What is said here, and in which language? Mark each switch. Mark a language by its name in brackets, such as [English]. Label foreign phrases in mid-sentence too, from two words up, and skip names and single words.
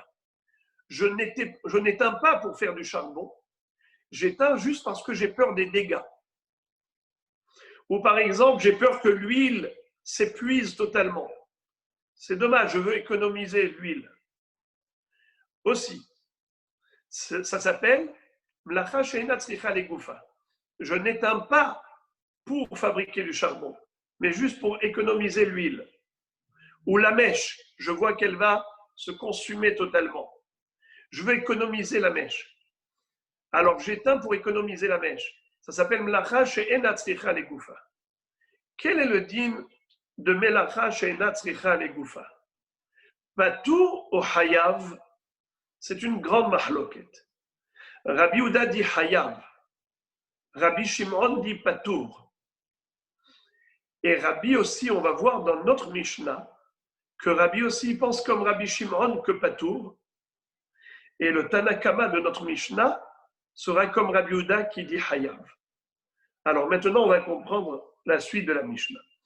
[French] Je n'éteins pas pour faire du charbon. J'éteins juste parce que j'ai peur des dégâts. Ou par exemple, j'ai peur que l'huile s'épuise totalement. C'est dommage, je veux économiser l'huile. Aussi, ça s'appelle [Hebrew] מלאכה שאינה צריכה לגופה. [French] Je n'éteins pas pour fabriquer du charbon, mais juste pour économiser l'huile. Ou la mèche, je vois qu'elle va se consumer totalement. Je veux économiser la mèche. Alors j'éteins pour économiser la mèche. Ça s'appelle [Hebrew] מלאכה שאינה צריכה לגופה. [French] Quel est le din de [Hebrew] מלאכה שאינה צריכה לגופה? [French] Patour ou hayav, c'est une grande mahloket. Rabbi Yehuda dit hayav. Rabbi Shimon dit patour. Et Rabbi aussi, on va voir dans notre Mishnah, que Rabbi aussi pense comme Rabbi Shimon que patour. Et le Tanakama de notre Mishnah sera comme Rabbi Yehuda qui dit hayav. Alors maintenant, on va comprendre la suite de la Mishnah.